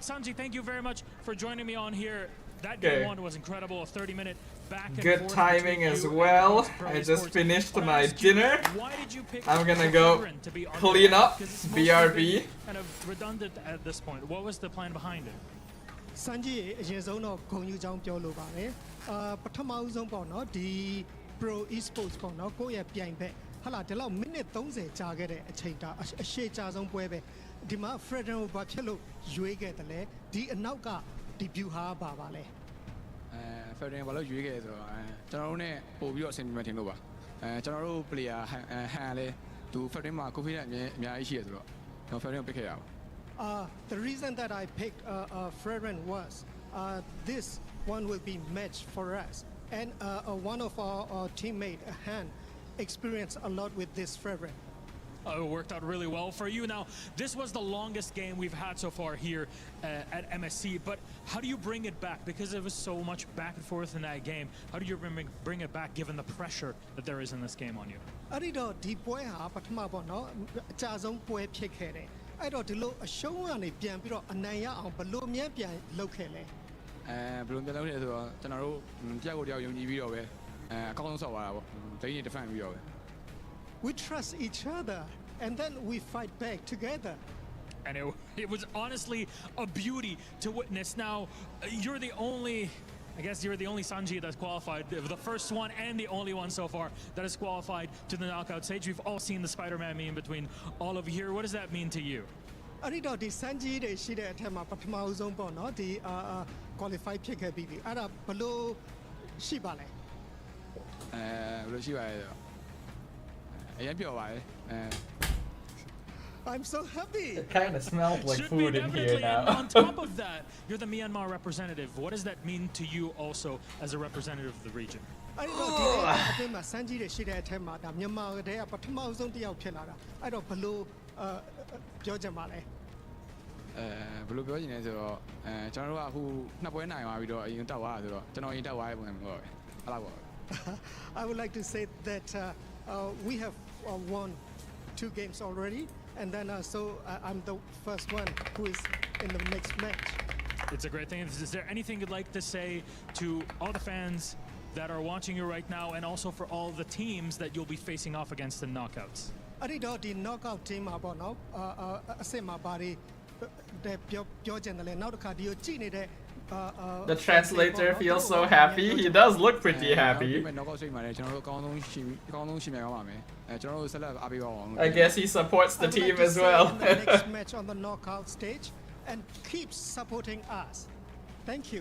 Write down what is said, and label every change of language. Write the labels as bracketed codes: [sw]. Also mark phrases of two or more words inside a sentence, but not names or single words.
[en] Sanji, thank you very much for joining me on here. That game 1 was incredible. A 30-minute back and good forth timing as well. I just finished my dinner. I'm gonna go clean up BRB. Kind of redundant at this point. What was the plan behind it? [my] Sanji အရင်ဆုံးတော့ဂုဏ်ယူကြောင်းပြောလိုပါတယ်ပထမဦးဆုံးပေါ့နော်ဒီ Pro Esports ပေါ့နော်ကိုယ့်ရဲ့ပြိုင်ဘက်ဟာလာဒီလောက်မိနစ်30ကြာခဲ့တဲ့အချိန်တာအရှိကြာဆုံးပွဲပဲဒီမှာ Fredden ကိုဘာဖြစ်လို့ရွေးခဲ့တယ်လဲဒီအနောက်ကဒီ view ဟာပါလဲ Fredden ဘာလို့ရွေးခဲ့ဆိုတော့ကျွန်တော်တို့ ਨੇ ပို့ပြီးတော့အဆင်ပြေမှထင်လို့ပါကျွန်တော်တို့ player ဟန်လဲသူ Fredden မှာ confidence အများကြီးရှိရဆိုတော့ကျွန်တော် Fredden ကို pick ခဲ့ရအောင် [en] The reason that I picked Fredden was this one will be match for us, and one of our teammate Han experienced a lot with this Fredden. It worked out really well for you. Now, this was the longest game we've had so far here at MSC, but how do you bring it back? Because there was so much back and forth in that game. How do you bring it back given the pressure that there is in this game on you? [my] အဲ့ဒီတော့ဒီပွဲဟာပထမပေါ့နော်အကြဆုံးပွဲဖြစ်ခဲ့တယ်အဲ့တော့ဒီလိုအရှုံးကနေပြန်ပြီးတော့အနိုင်ရအောင်ဘလို့မြဲပြန်လုပ်ခဲ့လဲ ဘလို့ပြန်လုပ်လဲဆိုတော့ကျွန်တော်တို့တယောက်ကိုတယောက်ယုံကြည်ပြီးတော့ပဲအကောင်းဆုံးဆော့သွားတာပေါ့ဒိန်းနေ defend ပြီးတော့ပဲ [en] We trust each other and then we fight back together. And it was honestly a beauty to witness. Now, you're the only I guess you're the only Sanji that's qualified, the first one and the only one so far that is qualified to the knockout stage. We've all seen the Spider-Man meme between all of you here. What does that mean to you? [my] အဲ့ဒီတော့ဒီ Sanji တွေရှိတဲ့အထက်မှာပထမအဆုံးပေါ့နော်ဒီ qualify ဖြစ်ခဲ့ပြီးပြီအဲ့ဒါဘလို့ရှိပါလဲ ဘယ်လိုရှိပါလဲဆိုတော့အရင်ပြောပါလေ [en] I'm so happy. It kind of smells like Should food be in here definitely. And now. on top of that, you're the Myanmar representative. What does that mean to you also as a representative of the region? [my] အဲ့ဒီတော့ဒီအပြင်မှာ Sanji တွေရှိတဲ့အထက်မှာဒါမြန်မာတဲကပထမဆုံးတစ်ယောက်ဖြစ်လာတာအဲ့တော့ဘလို့ပြောချင်ပါလဲ ဘယ်လိုပြောချင်လဲဆိုတော့ကျွန်တော်တို့ကအခုနှစ်ပွဲနိုင်သွားပြီးတော့အရင်တက်သွားတာဆိုတော့ကျွန်တော်အရင်တက်သွားတဲ့ပုံစံမျိုးပဲအဲ့လောက်ပါ [en] I would like to say that we have won 2 games already and then so I'm the first one who is in the next match. It's a great thing. Is there anything you'd like to say to all the fans that are watching you right now and also for all the teams that you'll be facing off against in knockouts? [my] အဲ့ဒီတော့ဒီ [en] knockout team [my] မှာပေါ့နော်အစစ်မှာပါတယ်ပြောချင်တယ်လေနောက်တစ်ခါဒီကိုကြည့်နေတဲ့ [en] The translator feels so happy. He does look pretty happy. I guess he supports the team as well. The next match on the knockout stage and keeps supporting us. Thank you.